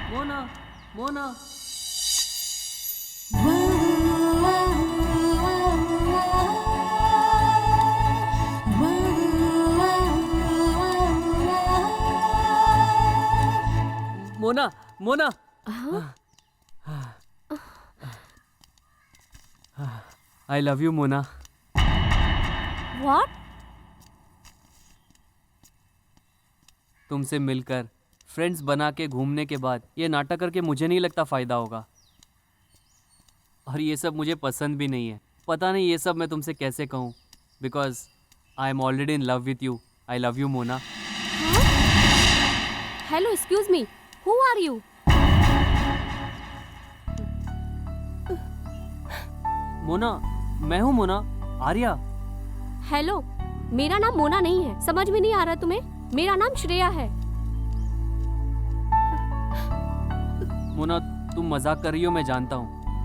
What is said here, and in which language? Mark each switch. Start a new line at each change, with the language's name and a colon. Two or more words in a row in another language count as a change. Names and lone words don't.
English: मोना मोना मोना मोना I love you मोना। व्हाट?
Hindi: तुमसे मिलकर फ्रेंड्स बना के घूमने के बाद ये नाटक करके मुझे नहीं लगता फ़ायदा होगा। और ये सब मुझे पसंद भी नहीं है। पता नहीं ये सब मैं तुमसे कैसे कहूँ,
English: because I am already in love with you. I love you Mona. हेलो, Excuse me, who are you?
Hindi: मोना, मैं हूँ मोना, आर्या। हेलो, मेरा नाम मोना नहीं है। समझ में नहीं आ रहा तुम्हें? मेरा नाम श्रेया है। मोना, तुम मजाक कर रही हो, मैं जानता हूँ।